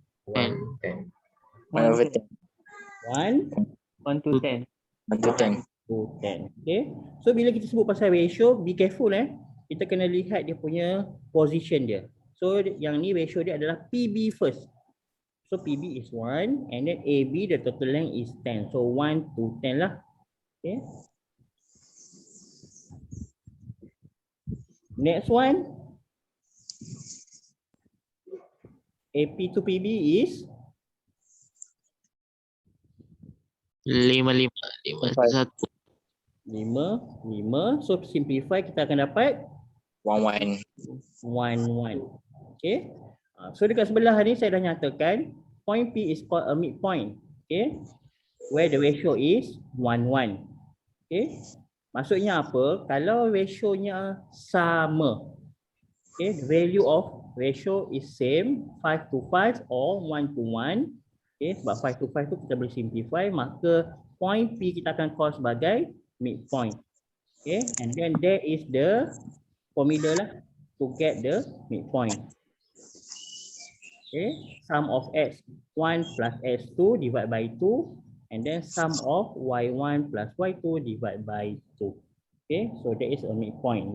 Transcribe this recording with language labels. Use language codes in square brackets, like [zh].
[en] 1. 10. 1 over 10. 1 1 to 10. 1 to 10. to 10. Okay. [ms] So bila kita sebut pasal ratio, [en] be careful [ms] kita kena lihat dia punya position dia. So yang ni ratio dia adalah PB first. [en] So PB is 1 and then AB the total length is 10. So 1 to 10 lah. Okay. Next one. AP to PB is 5, 5, 5, 1. 5. [ms] So simplify kita akan dapat [en] 1, 1. 1, 1. Okay. So [ms] dekat sebelah ni saya dah nyatakan [en] point P is called a midpoint. Okay. Where the ratio is 1, 1. Okay. [ms] Maksudnya apa? Kalau rationya sama. Okay. [en] The value of ratio is same 5 to 5 or 1 to 1. [ms] Okay. Sebab [en] 5 to 5 [ms] tu kita boleh simplify. Maka point P kita akan call sebagai midpoint. [en] Okay. And then there is the formula lah to get the midpoint. Okay, sum of x1 plus x2 divided by 2 and then sum of y1 plus y2 divided by 2. Okay, so that is a midpoint.